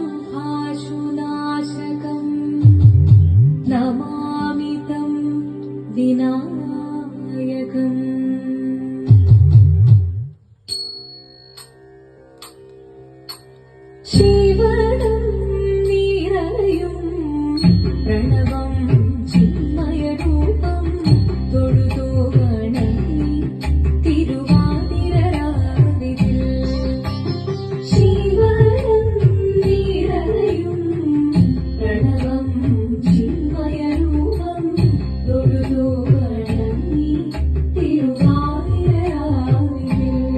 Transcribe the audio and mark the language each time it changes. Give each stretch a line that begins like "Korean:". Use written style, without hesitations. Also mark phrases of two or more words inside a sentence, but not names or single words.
Sanskrit: सर्वशुभाशुनाशकं नमामि तं विनायकम्।
Malayalam: ശിവനം നിറയും പ്രണവം ചിന്മയരൂപം തൊഴുതു വണങ്ങി തിരുവാതിരരാവിതിൽ। ശിവനം നിറയും പ്രണവം ചിന്മയരൂപം തൊഴുതു വണങ്ങി തിരുവാതിരരാവിതിൽ।